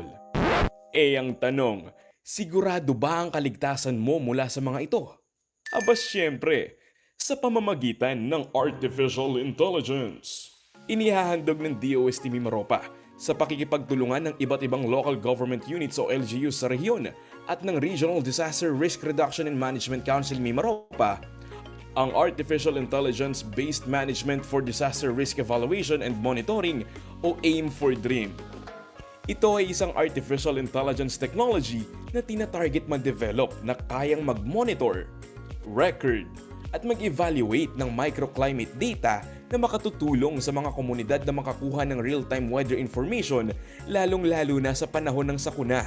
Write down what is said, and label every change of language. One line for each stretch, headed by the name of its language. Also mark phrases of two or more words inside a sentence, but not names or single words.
Filipino: Ang tanong, sigurado ba ang kaligtasan mo mula sa mga ito? Aba syempre, sa pamamagitan ng
English: Artificial Intelligence.
Filipino: Inihahandog ng DOST-MIMAROPA sa pakikipagtulungan ng iba't ibang
English: local government units
Filipino: o LGUs sa rehiyon at ng Regional Disaster Risk Reduction and Management Council MIMAROPA ang Artificial Intelligence-Based Management for Disaster Risk Evaluation and Monitoring o AIM for DREAM. Ito ay isang
English: artificial intelligence technology
Filipino: na tina-target ma-develop na kayang mag-monitor, record, at mag-evaluate ng
English: microclimate data
Filipino: na makatutulong sa mga komunidad na makakuha ng
English: real-time weather information
Filipino: lalong-lalo na sa panahon ng sakuna.